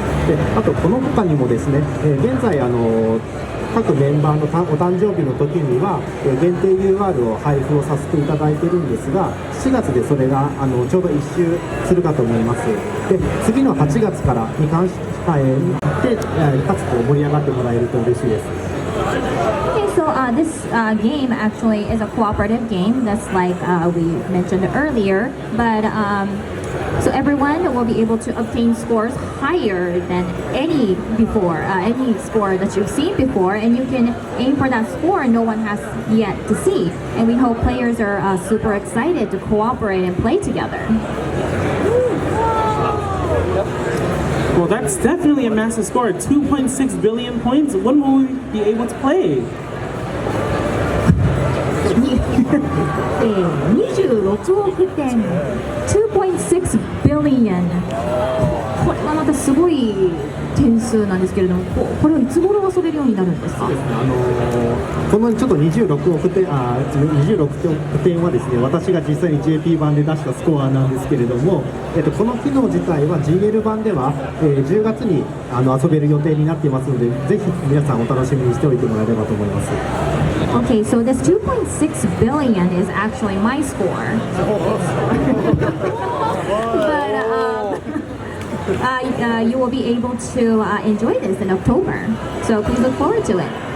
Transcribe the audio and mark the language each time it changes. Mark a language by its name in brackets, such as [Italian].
[Japanese] であとこの他にもですね、現在各メンバーのお誕生日の時には限定 UR を配布をさせていただいてるんですが、7月でそれがちょうど1周するかと思います。で次の8月からに関して、かつ盛り上がってもらえると嬉しいです。 [English] Okay, so this game actually is a cooperative game, that's like we mentioned earlier, but so everyone will be able to obtain scores higher than any score that you've seen before, and you can aim for that score no one has yet to see. And we hope players are super excited to cooperate and play together. Well, that's definitely a massive score. 2.6 billion points. When will we be able to play? [Japanese] 26億点 [English] 2.6 billion [Japanese] これはまたすごい点数なんですけれども、これはいつ頃遊べるようになるんですか？このちょっと26億点はですね、私が実際に JP 版で出したスコアなんですけれども、この機能自体は GL 版では、10月に遊べる予定になっていますので、ぜひ皆さんお楽しみにしておいてもらえればと思います。 [English] Okay, so this 2.6 billion is actually my score. But you will be able to enjoy this in October. So please look forward to it.